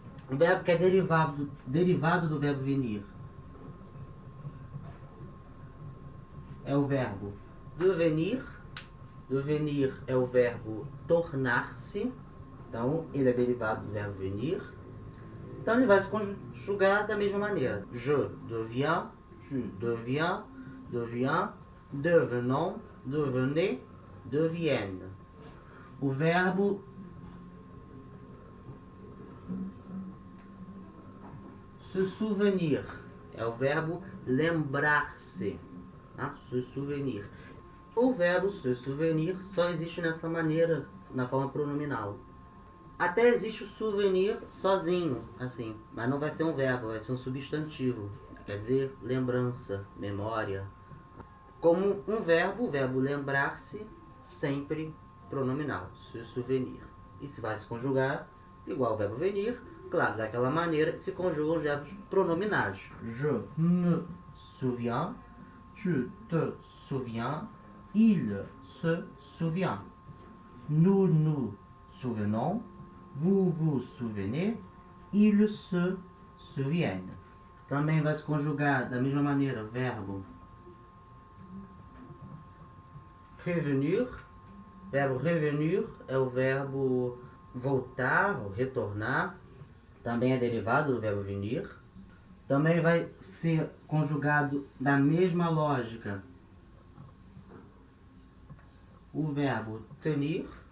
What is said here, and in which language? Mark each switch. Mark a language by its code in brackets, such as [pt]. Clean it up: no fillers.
[pt] O verbo que é derivado do verbo venir é o verbo devenir. Devenir é o verbo tornar-se. Então ele é derivado do verbo venir. Então ele vai se conjugar da mesma maneira. [fr] Je deviens, tu deviens, devient, devenons, devenez, deviennent. [pt] O verbo se souvenir é o verbo lembrar-se. Tá? Se souvenir. O verbo se souvenir só existe nessa maneira, na forma pronominal. Até existe o souvenir sozinho, assim, mas não vai ser um verbo, vai ser um substantivo. Quer dizer, lembrança, memória. Como um verbo, o verbo lembrar-se, sempre pronominal, se souvenir. E se vai se conjugar, igual ao verbo venir, claro, daquela maneira se conjugam os verbos pronominais. [fr] Je me souviens, tu te souviens, il se souvient. Nous nous souvenons, vous vous souvenez, ils se souviennent. [pt] Também vai se conjugar da mesma maneira o verbo revenir. O verbo revenir é o verbo voltar ou retornar. Também é derivado do verbo venir. Também vai ser conjugado da mesma lógica o verbo tenir.